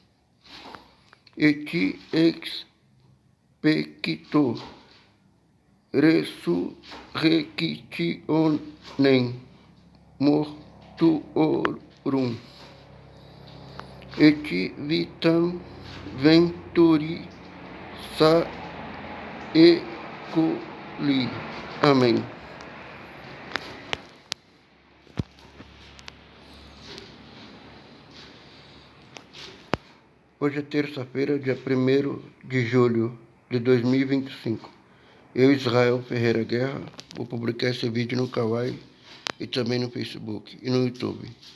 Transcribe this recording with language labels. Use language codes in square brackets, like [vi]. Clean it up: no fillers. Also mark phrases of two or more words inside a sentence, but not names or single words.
[la] et ex pecito resurrectionem mortuorum, et vitam venturi saeculi. [pt] Amém. Hoje é terça-feira, dia 1º de julho de 2025. Eu, Israel Ferreira Guerra, vou publicar esse vídeo no Kawaii e também no Facebook e no YouTube.